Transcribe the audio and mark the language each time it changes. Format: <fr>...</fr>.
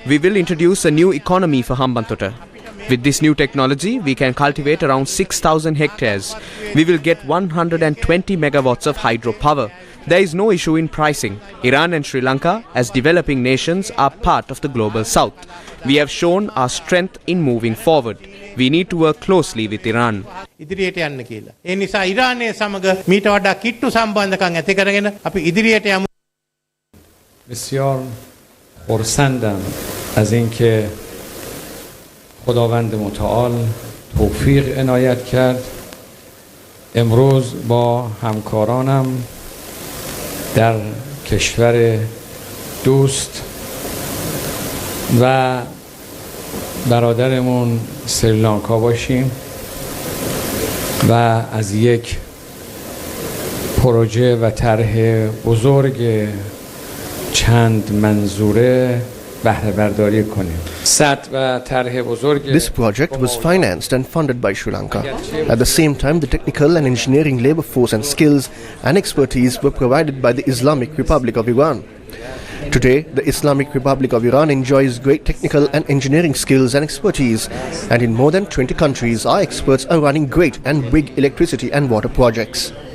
<en>We will introduce a new economy for Hambantota. With this new technology, we can cultivate around 6,000 hectares. We will get 120 megawatts of hydropower. There is no issue in pricing. Iran and Sri Lanka, as developing nations, are part of the global south. We have shown our strength in moving forward. We need to work closely with Iran.</en> <si>ඉදිරියට යන්න කියලා. ඒ නිසා ඉරානයේ සමග මීට වඩා කිට්ටු සම්බන්ධකම් ඇති කරගෙන අපි ඉදිරියට යමු.</si> <fa>بسیار خرسندم از اینکه خداوند متعال توفیق عنایت کرد امروز با همکارانم در کشور دوست و برادرمون سریلانکا باشیم و از یک پروژه و طرح بزرگ چند منظوره بهره برداری کنیم.</fa> <en>This project was financed and funded by Sri Lanka. At the same time, the technical and engineering labor force and skills and expertise were provided by the Islamic Republic of Iran. Today, the Islamic Republic of Iran enjoys great technical and engineering skills and expertise, and in more than 20 countries, our experts are running great and big electricity and water projects.</en>